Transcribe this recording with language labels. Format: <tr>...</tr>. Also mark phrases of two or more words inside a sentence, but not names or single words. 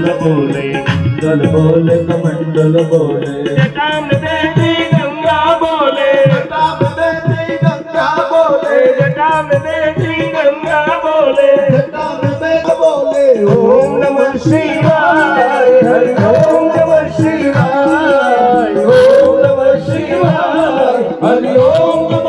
<hi>बोले कुंडल बोल कमंडल बोले जटा में देवी गंगा बोले जटा में देवी गंगा बोले जटा में देवी गंगा बोले जटा में देवी बोले</hi> <sa>ओम नमः शिवाय हरि ओम नमः शिवाय ओम नमः शिवाय हरि ओम</sa>